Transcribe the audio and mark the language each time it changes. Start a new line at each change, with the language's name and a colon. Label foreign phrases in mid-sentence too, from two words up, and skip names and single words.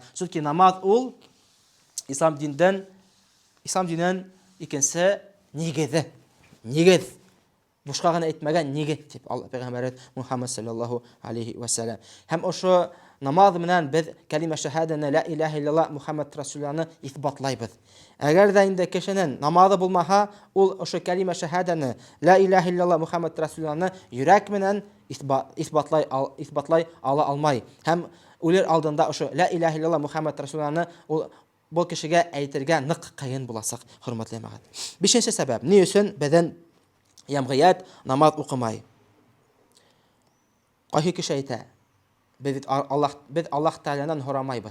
Tatar: Чөнки намаз ул ислам диненнән икенче нигез. Бушка гына әйтмәгән нигез дип Пәйгамбәр Мухаммад
Arabic: صلى الله عليه وسلم.
Tatar: Һәм ошо намаз менән без кәлимә шаһаданы
Arabic: لا إله إلا الله محمد
Tatar: расуланы исбатлайбыз. Әгәр дә инде кешенең намазы булмаһа, ул ошо кәлимә шаһаданы
Arabic: لا إله إلا الله محمد
Tatar: расуланы йөрәк менән исбатлай ала алмай. Һәм үлер алдында ошо
Arabic: لا إله إلا الله محمد
Tatar: расуланы ул бу кешегә әйтергә нык кыен буласак, хөрмәтле җәмәгать. Бишенче сәбәп, ни өчен бездән ямгыять намаз укымай? Кайһы кеше әйтә, без Аллаһ Тәгаләнән һорамайбыз.